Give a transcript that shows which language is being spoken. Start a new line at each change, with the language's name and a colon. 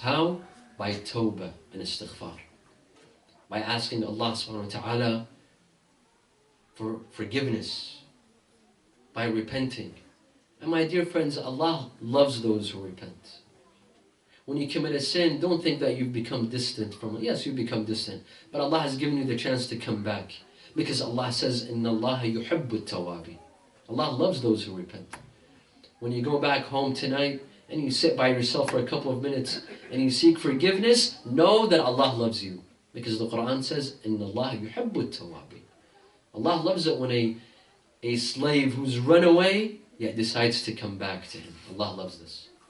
English: How? By tawbah and istighfar. By asking Allah subhanahu wa ta'ala for forgiveness. By repenting. And my dear friends, Allah loves those who repent. When you commit a sin, don't think that you've become distant from it. Yes, you've become distant. But Allah has given you the chance to come back. Because Allah says,
Arabic: إِنَّ اللَّهَ يُحِبُّ التَّوَّابِينَ.
English: Allah loves those who repent. When you go back home tonight and you sit by yourself for a couple of minutes and you seek forgiveness, know that Allah loves you. Because the Quran says,
Arabic: إِنَّ اللَّهَ يُحِبُّ التَّوَّابِينَ.
English: Allah loves it when a slave who's run away yet decides to come back to Him. Allah loves this.